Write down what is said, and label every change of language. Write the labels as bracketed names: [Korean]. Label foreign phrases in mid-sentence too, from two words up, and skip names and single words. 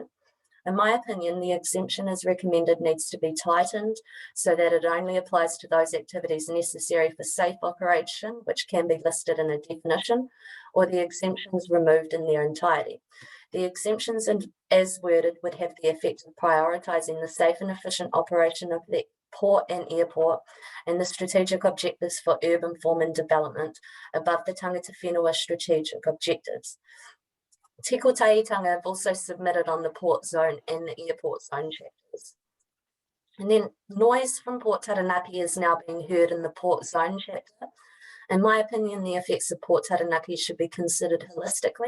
[English] In my opinion, the exemption as recommended needs to be tightened so that it only applies to those activities necessary for safe operation, which can be listed in a definition, or the exemptions removed in their entirety. The exemptions as worded would have the effect of prioritising the safe and efficient operation of the port and airport and the strategic objectives for urban form and development above the [Māori] tangata whenua [English] strategic objectives. Te Kotaitanga have also submitted on the port zone and the airport zone chapters. And then noise from Port Taranaki is now being heard in the port zone chapter. In my opinion, the effects of Port Taranaki should be considered holistically.